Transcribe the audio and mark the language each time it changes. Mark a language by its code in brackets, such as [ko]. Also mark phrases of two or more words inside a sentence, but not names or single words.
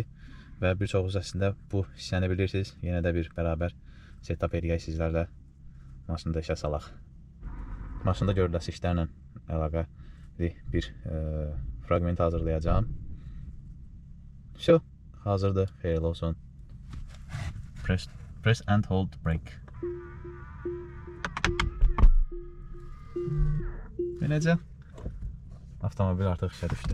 [az] Və bir çoxunuz əslində bu hissəni bilirsiniz. Yenə də bir bərabər setup eləyək sizlərlə. Maşını da işə salaq. Maşında görüləsi işlərlə əlaqəli bir fragment hazırlayacağım. Şu, hazırdır. Xeyirli olsun. [en] Press and hold brake. [az] Və necə? Avtomobil artıq işə düşdü.